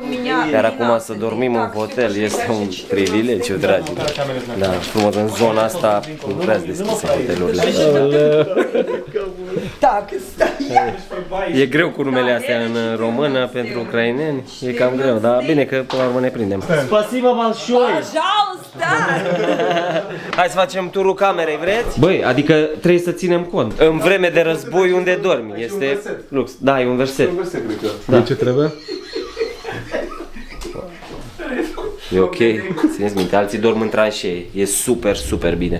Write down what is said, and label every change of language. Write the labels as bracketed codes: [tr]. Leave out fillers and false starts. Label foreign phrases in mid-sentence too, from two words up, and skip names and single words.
[ro] Iar acum să dormim în hotel este un privilegiu, dragi. Da, frumos, în zona asta nu prea deschise hotelurile. E greu cu numele astea în română pentru ucraineni, e cam greu, dar bine că până la urmă ne prindem. [ru] Spasiba большое! Пожалуйста! [ro] Hai să facem turul camerei, vreți? Băi, adică trebuie să ținem cont. În vreme de război unde dormi, este lux. Da, e un verset. Un verset, cred că. Da. Ce trebuie? E ok, țineți minte, alții dorm în tranșee, e super, super bine.